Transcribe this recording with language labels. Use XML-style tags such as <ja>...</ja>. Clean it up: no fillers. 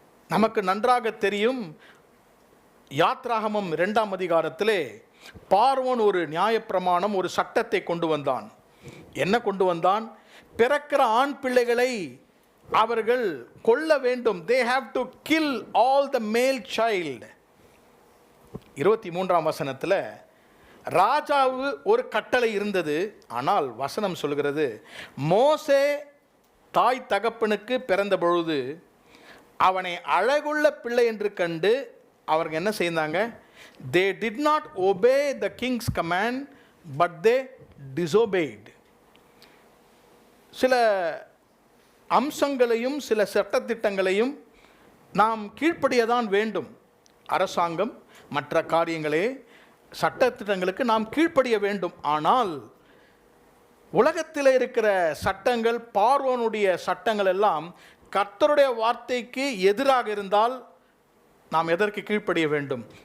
<ta>நமக்கு நன்றாக தெரியும். யாத்ராகமம் 2ஆம் அதிகாரத்திலே பார்வோன் ஒரு நியாயப்பிரமாணம், ஒரு சட்டத்தை கொண்டு வந்தான். என்ன கொண்டு வந்தான்? பிறக்கிற ஆண் பிள்ளைகளை அவர்கள் கொல்ல வேண்டும்.</ta> <en>they have to kill all the male child.</en> <ta>23ஆம் வசனத்தில் ராஜாவு ஒரு கட்டளை இருந்தது. ஆனால் வசனம் சொல்கிறது, மோசே தாய் தகப்பனுக்கு பிறந்த பொழுது அவனை அழகுள்ள பிள்ளை என்று கண்டு அவர்கள் என்ன செய்தாங்க?</ta> <en>they did not obey the king's command but they disobeyed.</en> <ta>சில அம்சங்களையும் சில சட்டத்திட்டங்களையும் நாம் கீழ்ப்படியதான் வேண்டும். அரசாங்கம் மற்ற காரியங்களே சட்டத்திட்டங்களுக்கு நாம் கீழ்ப்படிய வேண்டும். ஆனால் உலகத்தில் இருக்கிற சட்டங்கள், பார்வோனுடைய சட்டங்கள் எல்லாம் கர்த்தருடைய வார்த்தைக்கு எதிராக இருந்தால் நாம் எதற்கு கீழ்ப்படிய வேண்டும்?</ta>